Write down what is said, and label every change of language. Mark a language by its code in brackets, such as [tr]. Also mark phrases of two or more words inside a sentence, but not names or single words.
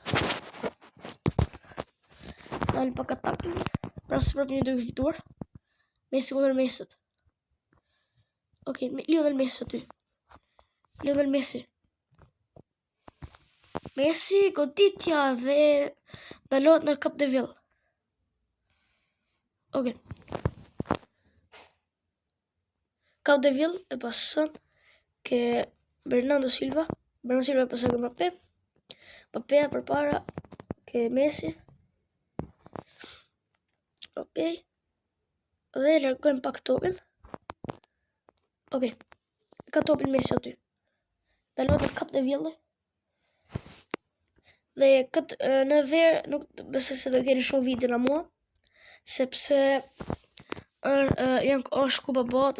[sq] Dalë pak atakin. Pra së prapë një duke fituar. Messi kundër Messit. Ok, Lionel Messi aty. Lionel Messi. Messi, goditja dhe dalohet në Cup de Ville. Ok. Cup de Ville e pason ke Bernardo Silva. Bernardo Silva e pason ke Mbappé. Mbappé përpara ke Messi. Ok. Dhe largojmë pak topin. Ok. Ka topin Messi aty. Dalohet në Cup de Ville. Dhe këtë në verë nuk besoj se do keni shumë video nga mua, sepse është Kupa Botës.